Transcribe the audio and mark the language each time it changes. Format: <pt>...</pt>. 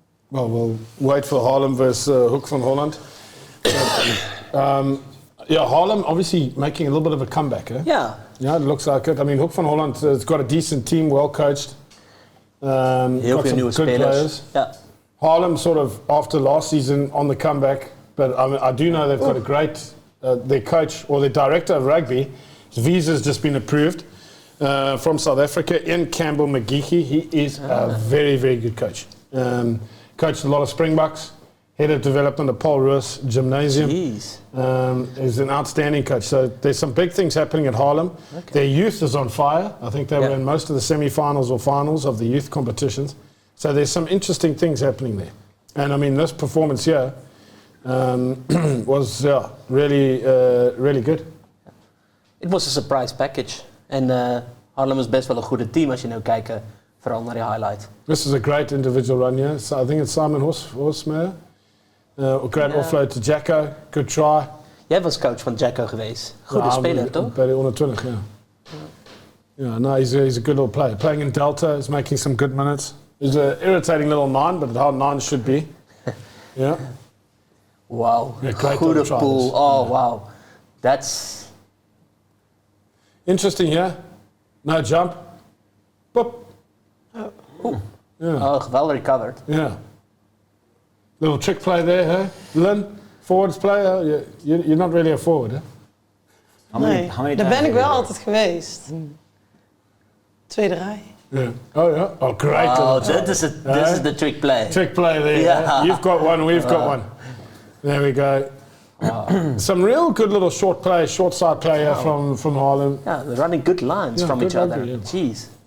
<en>Well, we'll wait for Haarlem versus Hoek van Holland. Haarlem obviously making a little bit of a comeback, eh? Yeah. Yeah, it looks like it. I mean, Hoek van Holland has got a decent team, well coached.</en> <nl>Heel veel nieuwe spelers.</nl> <en>Yeah. Haarlem sort of after last season on the comeback, but I do know they've got a great their coach or their director of rugby. His visa's just been approved from South Africa. Ian Campbell McGeechy. He is a very, very good coach. Coached a lot of Springboks. Head of development at Paul Roos Gymnasium. He's an outstanding coach. So there's some big things happening at Haarlem. Okay. Their youth is on fire. I think they were in most of the semi-finals or finals of the youth competitions. So there's some interesting things happening there. And I mean, this performance here was really, really good. It was a surprise package.</en> <nl>En Haarlem is best wel een goede team als je nou kijkt, vooral naar die highlight.</nl> <en>This is a great individual run here. So I think it's Simon Horsmeyer. Great offload to Gekke, good try.</en> <nl>Jij was coach van Gekke geweest. Goede speler, toch? Bij de onder 20, ja.</nl> <en>Yeah, no, he's a good little player. Playing in Delta, he's making some good minutes. He's an irritating little 9, but how 9 should be. Yeah. Wow, yeah,</en> <nl>goede pool.</nl> <en>Oh, wow. That's... Interesting, yeah? No jump. Boop. Yeah. Oh, well recovered. Yeah. Little trick play there, huh? Lynn, forwards player. You're not really a forward, huh?</en> <nl>Nee, daar ben ik wel altijd geweest. Tweede rij.</nl> <en>Yeah. Oh, yeah. Oh, great. Oh, this is the trick play. Trick play there. Yeah. You've got one, we've got one. There we go. Some real good little short side player from Haarlem. Yeah, they're running good lines from each other. Yeah. Jeez.</en>